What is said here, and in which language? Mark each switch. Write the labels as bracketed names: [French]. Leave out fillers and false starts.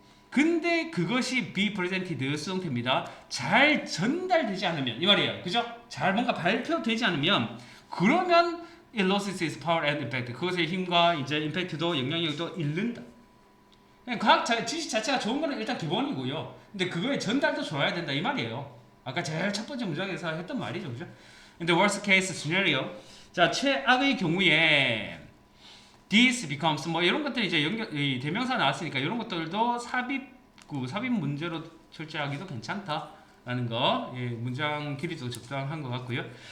[Korean] 근데 그것이 [English] be presented [Korean] 수동태입니다. 잘 전달되지 않으면 이 말이에요, 그죠? 잘 뭔가 발표되지 않으면, 그러면 [English] it loses its power and impact. [Korean] 그것의 힘과 이제 임팩트도, 영향력도 잃는다. 과학 지식 자체가 좋은 거는 일단 기본이고요. 근데 그거의 전달도 좋아야 된다 이 말이에요. 아까 제일 첫 번째 문장에서 했던 말이죠, 그죠? 근데 [English] worst case scenario, [Korean] 자, 최악의 경우에 [English] this becomes [Korean] 뭐 이런 것들이 이제 이 대명사 나왔으니까 이런 것들도 삽입 문제로 철저하기도 괜찮다라는 거, 문장 길이도 적당한 것 같고요.